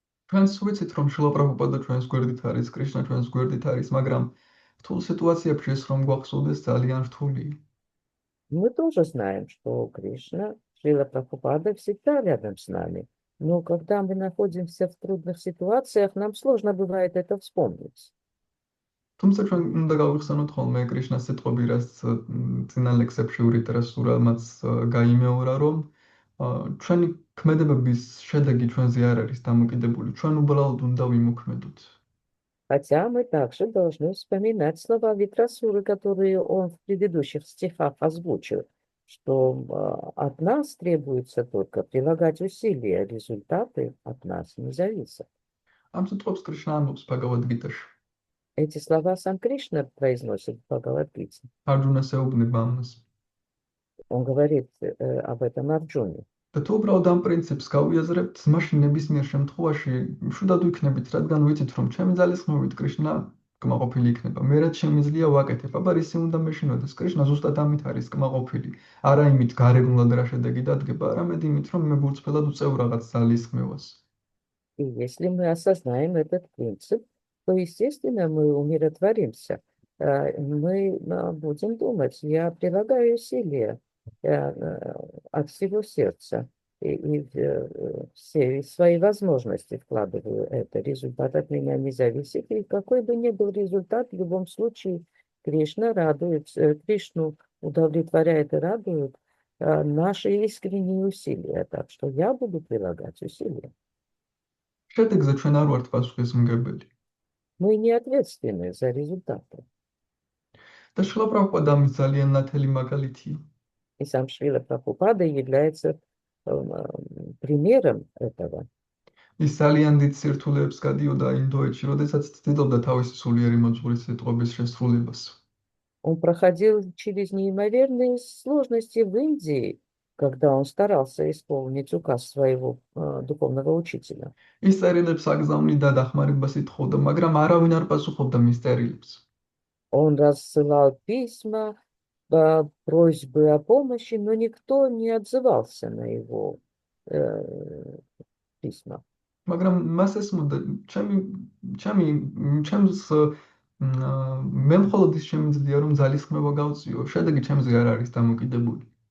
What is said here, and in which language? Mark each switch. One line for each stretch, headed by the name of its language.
Georgian: ჩვენს ვიცით, რომ შილა პრაბჰუპადა ჩვენს გვერდით არის, კრიშნა ჩვენს გვერდით არის, მაგრამ რთულ სიტუაციებში ეს რომ გვახსოვდეს ძალიან რთულია.
Russian: Мы тоже знаем, что Кришна, Шрила Прабхупада всегда рядом с нами. Но когда мы находимся в трудных ситуациях, нам сложно бывает это вспомнить.
Georgian: თუმცა ჩვენ უნდა გავიხსენოთ ხოლმე კრიშნას სიტყვები, რაც წინა ლექსებში ურიტრასურამაც გაიმეორა, რომ ჩვენი ქმედებების შედეგი ჩვენზე არ არის დამოკიდებული, ჩვენ უბრალოდ უნდა ვიმოქმედოთ.
Russian: Хотя мы также должны вспоминать слова Витрасуры, которые он в предыдущих стихах озвучил, что от нас требуется только прилагать усилия, результаты от нас не зависят.
Georgian: ამ სიტყვებს კრიშნა ამბობს ბჰაგავად-გიტაში.
Russian: Эти слова сам Кришна произносит в Бхагавад-гите.
Georgian: არჯუნას ეუბნება ამას.
Russian: Он говорит об этом Арджуне.
Georgian: და თუ უბრალოდ ამ პრინციპს გავიაზრებთ, მაშინ ნებისმიერ შემთხვევაში მშვიდად ვიქნებით, რადგან ვიცით, რომ ჩემი ძალისხმევით კრიშნა კმაყოფილი იქნება. მე რაც შემიძლია ვაკეთებ, აბა ისი უნდა მეშინოდეს. კრიშნა ზუსტად ამით არის კმაყოფილი. არა იმით გარეგნულად რა შედეგი დადგება, არამედ იმით, რომ მე გულწრფელად ვწევ რაღაც ძალისხმევას.
Russian: И если мы осознаем этот принцип, то, естественно, мы умиротворимся. Мы будем думать, я прилагаю усилия от всего сердца и все свои возможности вкладываю это. Результат от меня не зависит. И какой бы ни был результат, в любом случае Кришна радует, Кришну удовлетворяет и радует наши искренние усилия. Так что я буду прилагать усилия.
Georgian: შედეგზე ჩვენ არ ვართ პასუხისმგებელი.
Russian: Мы не ответственны за результаты.
Georgian: და შილა პრაბჰუპადა ამის ძალიან ნათელი მაგალითია.
Russian: И сам Шрила Прабхупада является примером этого.
Georgian: ის ძალიან დიდ სირთულეებს გადიოდა ინდოეთში, როდესაც ცდილობდა თავისი სულიერი მოძღვრის სიტყვების შესრულებას.
Russian: Он проходил через неимоверные сложности в Индии, когда он старался исполнить указ своего духовного учителя.
Georgian: ის წერილებს აგზავნიდა დახმარებას ითხოვდა, მაგრამ არავინ არ პასუხობდა მის წერილებს.
Russian: Он рассылал письма, просьбы о помощи, но никто не отзывался на его письма.
Georgian: მაგრამ მას ესმოდა, ჩემს მე მხოლოდ ის შემიძლია, რომ ძალისხმევა გავწიო, შედეგი ჩემზე არ არის დამოკიდებული.